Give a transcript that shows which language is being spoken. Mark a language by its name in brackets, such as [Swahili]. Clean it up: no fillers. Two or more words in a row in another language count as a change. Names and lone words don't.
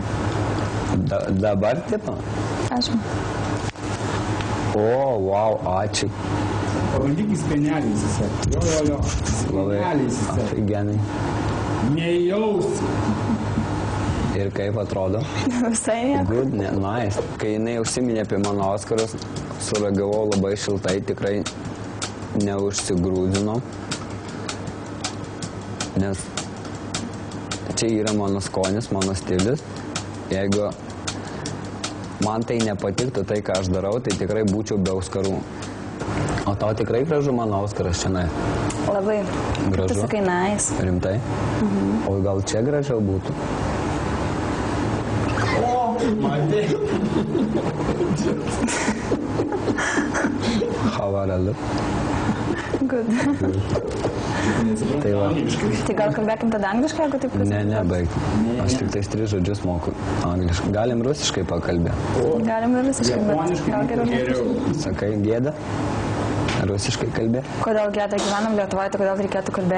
[Lithuanian] Dabar, tipo? Aš. O, wow, ačiū. Pabandyk į spenelį įsisekti. Jo. Spenelį įsisekti. Afigenai. Nejaus. Ir kaip atrodo? Visai nieko. [English] Good, nice. [Lithuanian] Kai jinai užsiminė apie mano Oskarus, sureagavau labai šiltai, tikrai neužsigrūdinau. Nes čia yra mano skonis, mano stilius. Jeigu man tai nepatiktų tai, ką aš darau, tai tikrai būčiau be Oskarų. O tau tikrai gražu mano Oskaras čia, ne? Labai. Gražu? Tu sakai nice. Rimtai? O gal čia gražiau būtų? Matė. [English] How are you? Good. [Lithuanian] Tai va. Tai gal kalbėkim tada angliškai, jeigu taip kas? Ne, baig. Aš tik tais 3 žodžius moku angliškai. Galim rusiškai pakalbėti. Galim ir rusiškai, bet gal geriau. Sakai, gėda? Rusiškai kalbė? Kodėl gėda, gyvenam Lietuvoje, tai kodėl reikėtų kalbėti